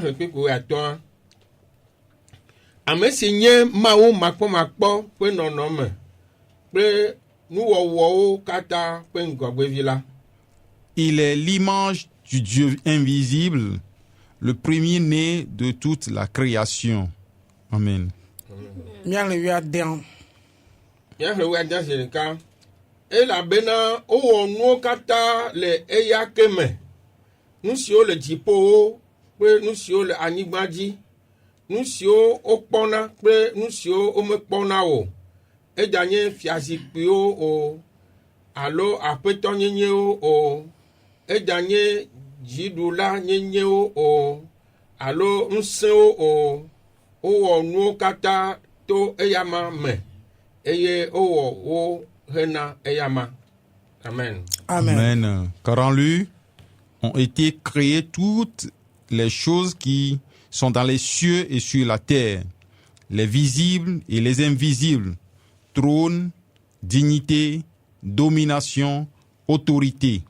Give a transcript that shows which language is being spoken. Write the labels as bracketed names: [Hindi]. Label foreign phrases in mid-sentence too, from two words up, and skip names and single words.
[French] Il est l'image du Dieu invisible, le premier-né de toute la création. Amen. [Ewe] elabena owɔ nuwo katã le eya ke me, nu siwo le dziƒowo kple nu siwo le anyigba dzi, nu siwo wokpɔna kple nu siwo womekpɔna o, eganye fiazikpuiwo o alo aƒetɔ nyenyewo o, eganye dziɖula nyenyewo o alo ŋusẽwo o, wowɔ nuwo katã to eyama me eye wowɔ wo hena eyama. Amen. Amen. [French] Car en lui ont été créées toutes les choses qui sont dans les cieux et sur la terre, les visibles et les invisibles, trône, dignité, domination, autorité.